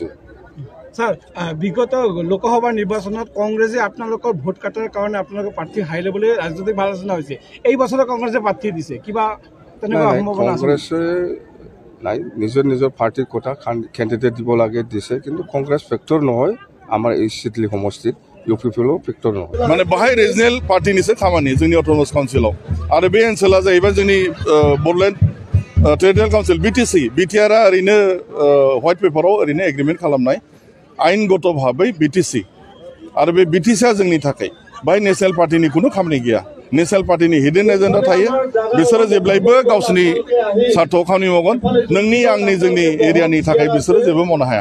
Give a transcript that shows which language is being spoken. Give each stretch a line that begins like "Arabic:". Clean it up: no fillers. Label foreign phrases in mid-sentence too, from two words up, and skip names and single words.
Assamese: স্যার বিগত লোকসভা নিৰ্বাচনত কংগ্ৰেছে আপোনালোকৰ ভোট কাটাৰ কাৰণে আপোনালোকৰ প্ৰাৰ্থী হাই লেভেলে ৰাজনৈতিক আলোচনা হৈছে এই বছৰ কংগ্ৰেছে প্ৰাৰ্থী দিছে কিবা তেনেকুৱা সম্ভাৱনা আছে কংগ্ৰেছে নাই নিজৰ পাৰ্টিৰ কথা
English: candidate দিব
Assamese: লাগে দিছে কিন্তু কংগ্ৰেছ ফেক্টৰ নহয় আমাৰ এই সিডলি সমষ্টিত UPPL ফেক্টৰ নহয় মানে বাহাই ৰিজনেল পাৰ্টি নিছে
Bodo: খামানি जोंनि অটোনমাস কাউन्सिलआव आरो बे ओनसोला जाहैबाय जोंनि बडलेण्ड टेरिटरियेल काउन्सिल BTC BTR ओरैनो
English: white paper
Bodo: ओरैनो एग्रीमेन्ट खालामनाय आइनगत भाबै BTC आरो बे BTC आ जोंनि थाखाय बाहाय
English: national party
Bodo: कुनु खामानि गैया
English: national party hidden agenda
Bodo: थायो बिसोरो जेब्लायबो गावसोरनि सार्थाव खामानि मावगोन नोंनि आंनि जोंनि एरियानि थाखाय बिसोरो जेबो मावनो हाया